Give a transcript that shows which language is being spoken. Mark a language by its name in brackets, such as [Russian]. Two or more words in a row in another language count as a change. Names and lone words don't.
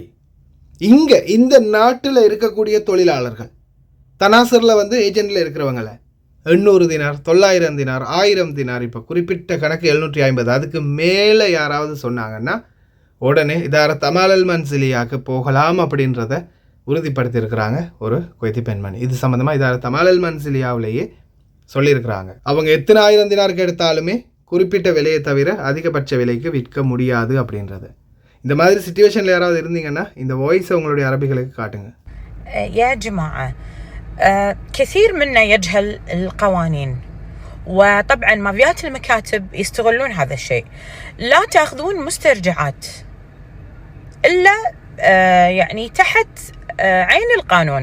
[Tamil] இங்கே இந்த நாட்டில் இருக்கக்கூடிய தொழிலாளர்கள் தனாசரில் ஏஜென்ட்டில் இருக்கிறவங்களை 800 தினார், 900 தினார், 1000 தினார், இப்போ குறிப்பிட்ட கணக்கு 750, அதுக்கு மேலே யாராவது சொன்னாங்கன்னா உடனே இதார தமாலல் மன்சிலியாக்கு போகலாம் அப்படின்றத உறுதிப்படுத்தியிருக்கிறாங்க ஒரு குவைத்தி பெண்மணி. இது சம்மந்தமாக இதார தமாலல் மன்சிலியாவிலேயே சொல்லியிருக்கிறாங்க. அவங்க எத்தனை 1000 தினாருக்கு எடுத்தாலுமே குறிப்பிட்ட விலையை தவிர அதிகபட்ச விலைக்கு விற்க முடியாது அப்படின்றது. இந்த மாதிரி சிச்சுவேஷனில் யாராவது இருந்தீங்கன்னா இந்த வாய்ஸை உங்களுடைய அரபிகளுக்கு காட்டுங்க. [Arabic] يا جماعة كثير منا يجهل القوانين، وطبعا مافيات المكاتب يستغلون هذا الشيء. لا تأخذون مسترجعات إلا يعني تحت عين القانون.